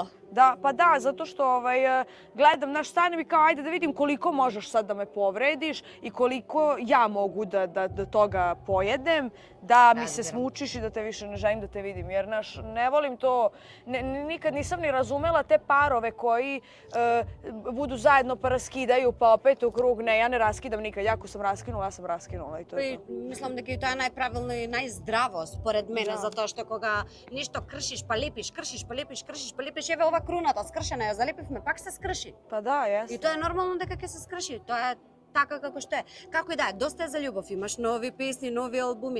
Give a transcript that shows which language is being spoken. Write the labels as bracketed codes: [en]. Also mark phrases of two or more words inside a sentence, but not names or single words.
[sr] Da, pa da, zato što gledam, znaš, stanem i kao ajde da vidim koliko možeš sad da me povrediš i koliko ja mogu da toga pojedem, da mi se smučiš i da te više ne želim da te vidim. Jer, znaš, ne volim to, nikad nisam ni razumela te parove koji budu zajedno pa raskidaju pa opet u krug. Ne, ja ne raskidam nikad. Ako sam raskinula, ja sam raskinula i to je to. [mk] Мислам дека и тоа е најправилно и најздраво според мене, затоа што кога нешто кршиш па лепиш, еве ова круната скршена ја залепивме, пак се скрши. Па да, јас. И тоа е нормално дека ќе се скрши. Тоа е така како што е. Како и да е, доста е за љубов, имаш нови песни, нови албуми.